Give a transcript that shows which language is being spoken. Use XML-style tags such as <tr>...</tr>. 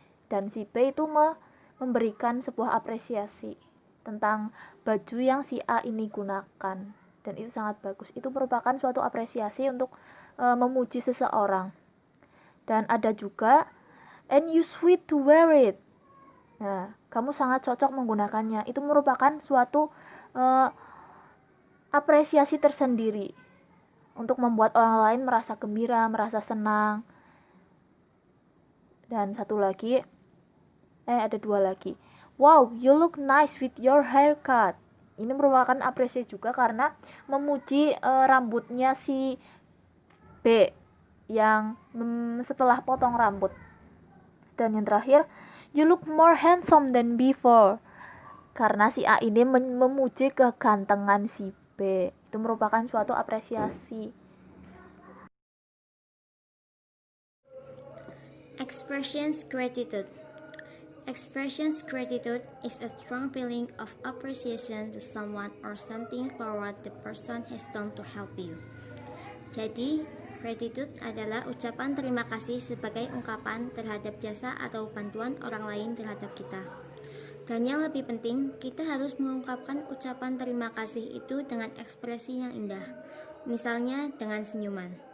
<id>Dan si B itu memberikan sebuah apresiasi tentang baju yang si A ini gunakan. Dan itu sangat bagus. Itu merupakan suatu apresiasi untuk memuji seseorang. Dan ada juga,</id> <en>and you sweet to wear it.</en> <id>Nah, kamu sangat cocok menggunakannya. Itu merupakan suatu apresiasi tersendiri untuk membuat orang lain merasa gembira, merasa senang. Dan ada dua lagi.</id> <en>Wow, you look nice with your haircut.</en> <id>Ini merupakan apresiasi juga karena memuji rambutnya si B yang setelah potong rambut. Dan yang terakhir,</id> <en>you look more handsome than before.</en> <id>Karena si A ini memuji kegantengan si B. Itu merupakan suatu apresiasi.</id> <en>Expressions gratitude. Expressions gratitude is a strong feeling of appreciation to someone or something for what the person has done to help you.</en> <id>Jadi, gratitude adalah ucapan terima kasih sebagai ungkapan terhadap jasa atau bantuan orang lain terhadap kita. Dan yang lebih penting, kita harus mengungkapkan ucapan terima kasih itu dengan ekspresi yang indah, misalnya dengan senyuman.</id>